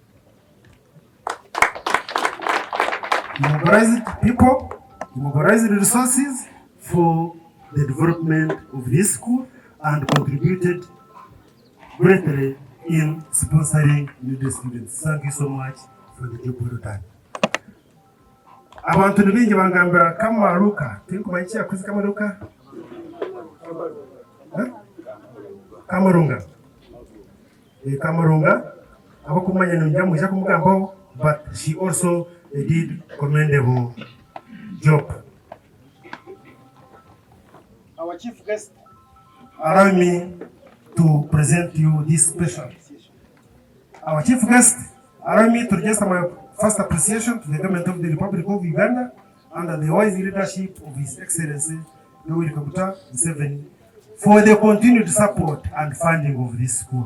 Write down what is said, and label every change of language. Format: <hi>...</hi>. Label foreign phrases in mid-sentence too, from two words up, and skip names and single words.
<en>You mobilized people, you mobilized the resources for the development of this school and contributed greatly in sponsoring needy students. Thank you so much for the job well done.</en> <nyn>Abantu bingi bangambira kama Luka, tinkumanyi yakoze kama Luka? Kamarunga. Kamarunga, abakumanya n'umujyamu ija kumugambaho,</nyn> <en>but she also did commendable job. Our chief guest, allow me to present you this special appreciation. Our chief guest, allow me to register my first appreciation to the government of the Republic of Uganda under the wise leadership of His Excellency Yoweri Kaguta Museveni for the continued support and funding of this school.</en>